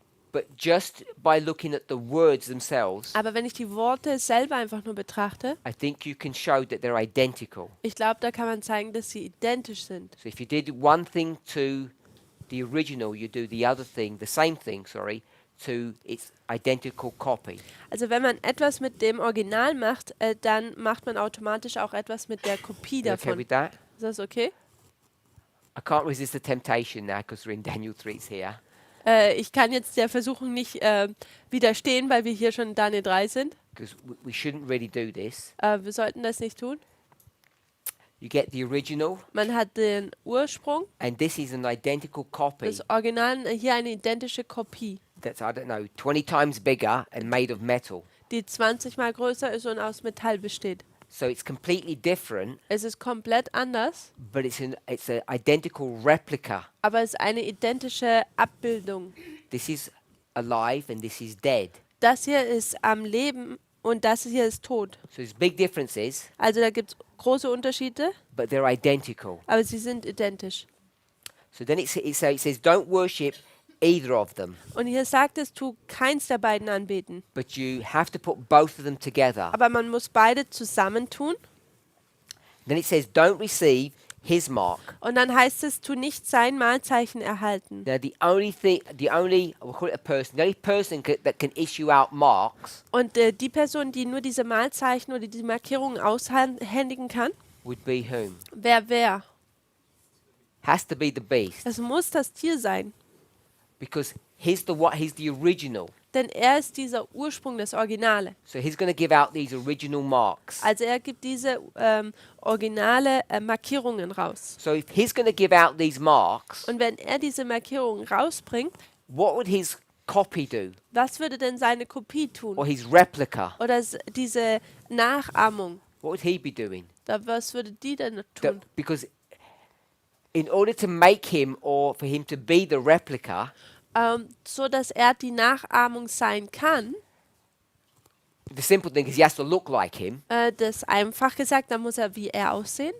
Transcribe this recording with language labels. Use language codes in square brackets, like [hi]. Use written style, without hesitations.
[en] But just by looking at the words themselves, [de] Aber wenn ich die Worte selber einfach nur betrachte, [en] I think you can show that they're identical. [de] ich glaube, da kann man zeigen, dass sie identisch sind. [en] So if you did one thing to the original, you do the other thing, the same thing, sorry, to its identical copy. [de] Also wenn man etwas mit dem Original macht, dann macht man automatisch auch etwas mit der Kopie [en] You okay [de] davon. [en] with that? [de] Ist das okay? [en] I can't resist the temptation now because we're in Daniel 3's here. [de] Ich kann jetzt der Versuchung nicht widerstehen, weil wir hier schon in Daniel 3 sind. [en] Because we shouldn't really do this. [de] Wir sollten das nicht tun. [en] You get the original, [de] Man hat den Ursprung, [en] and this is an identical copy [de] das Original, hier eine identische Kopie, [en] that's, I don't know, 20 times bigger and made of metal. [de] die 20 mal größer ist und aus Metall besteht. [en] So it's completely different, [de] Es ist komplett anders, [en] but it's an identical replica. [de] aber es ist eine identische Abbildung. [en] This is alive and this is dead. [de] Das hier ist am Leben und das hier ist tot. [en] So there's big differences, [de] Also da gibt es große Unterschiede, [en] but they're identical. [de] aber sie sind identisch. [en] So then it says, don't worship either of them, [de] Und hier sagt es, tu keins der beiden anbeten. [en] but you have to put both of them together. [de] Aber man muss beide zusammentun. [en] Then it says, don't receive his mark. [de] Und dann heißt es, tu nicht sein Mahlzeichen erhalten. [en] Now we'll call it a person, the only person that can issue out marks [de] Und die Person, die nur diese Mahlzeichen oder diese Markierungen aushändigen kann, [en] would be whom? [de] wer? [en] has to be the beast [de] Es muss das Tier sein, [en] because he's the original. [de] denn er ist dieser Ursprung, das Originale. [en] So he's going to give out these original marks. [de] Also er gibt diese originale Markierungen raus. [en] So if he's going to give out these marks, [de] Und wenn er diese Markierungen rausbringt, [en] what would his copy do? [de] was würde denn seine Kopie [en] Or [de] tun? [en] his replica? [de] Oder diese Nachahmung, [en] What would he be doing? [de] was würde die denn tun? [en] Because in order to make him or for him to be the replica, [de] So dass er die Nachahmung sein kann. [en] the simple thing is he has to look like him. [de] Das einfach gesagt, dann muss er wie er aussehen.